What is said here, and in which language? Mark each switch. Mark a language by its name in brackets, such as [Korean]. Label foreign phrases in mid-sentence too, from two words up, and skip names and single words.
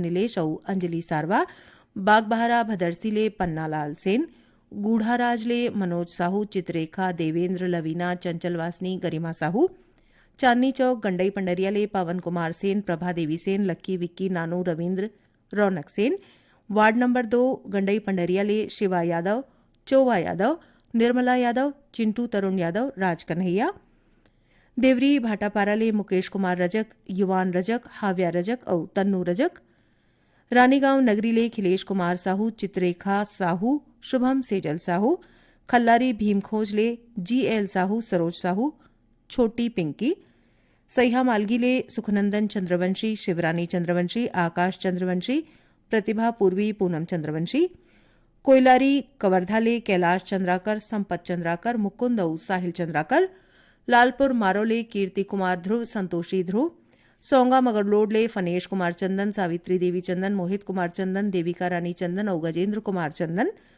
[Chhattisgarhi] नीलेश और अंजलि सारवा बागबहारा भदरसी ले पन्नालाल सेन गूढ़ाराज ले मनोज साहू चित्रेखा देवेंद्र लवीना चंचल वासनी गरिमा साहू चांदनी चौक गंडई पंडरिया ले पवन कुमार सेन प्रभा देवी सेन लक्की विक्की नानू रविंद्र रौनक सेन वार्ड नंबर 2 गंडई पंडरिया ले शिवा यादव चोवा यादव निर्मला यादव चिंटू तरुण यादव राज कन्हैया देवरी भाटापारा ले मुकेश कुमार रजक युवान रजक हाव्या रजक और तन्नू रजक रानीगांव नगरी ले खिलेश कुमार साहू चित्रेखा साहू शुभम सेजल साहू खल्लारी भीमखोज ले जीएल साहू सरोज साहू छोटी पिंकी सह्या मालगी ले सुखनंदन चंद्रवंशी शिवरानी चंद्रवंशी आकाश चंद्रवंशी प्रतिभा पूर्वी पूनम चंद्रवंशी कोयलारी कवर्धा ले कैलाश चंद्राकर संपत चंद्राकर मुकुंद और साहिल चंद्राकर लालपुर मारोले कीर्ति कुमार ध्रुव संतोषी ध्रुव सोंगा मगरलोड ले फनेश कुमार चंदन सावित्री देवी चंदन मोहित कुमार चंदन देविका रानी चंदन और गजेंद्र कुमार चंदन